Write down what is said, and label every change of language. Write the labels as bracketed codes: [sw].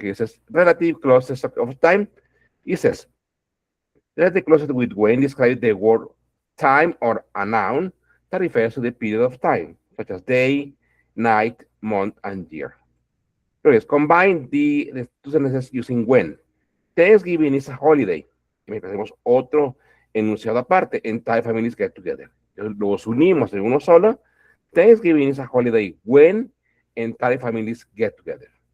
[en] It says relative clauses of time. It says relative clauses with when describe the word time or a noun that refers to the period of time, such as day, night, month, and year. Entonces, combine the two sentences using when. Thanksgiving is a holiday. [es] Y me hacemos otro enunciado aparte. [en] Entire families get together. [es] Los unimos en uno solo. [en] Thanksgiving is a holiday when entire families get together.